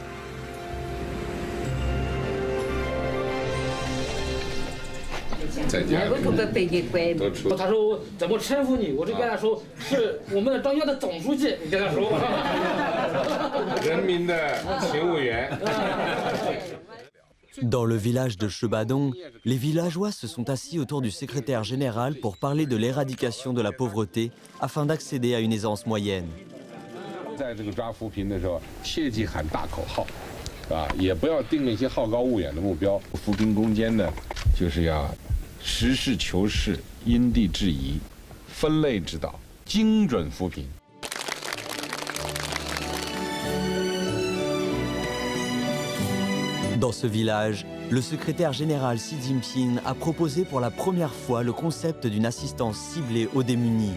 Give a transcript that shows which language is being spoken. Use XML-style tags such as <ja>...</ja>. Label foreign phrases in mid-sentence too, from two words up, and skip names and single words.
<fr>Dans le village de Shibadong, les villageois se sont assis autour du secrétaire général pour parler de l'éradication de la pauvreté afin d'accéder à une aisance moyenne.</fr> <zh>在这个抓扶贫的时候，切忌喊大口号，也不要定一些好高骛远的目标。扶贫攻坚呢，就是要实事求是、因地制宜、分类指导、精准扶贫。</zh> <fr>« Dans ce village, le secrétaire général Xi Jinping a proposé pour la première fois le concept d'une assistance ciblée aux démunis.</fr>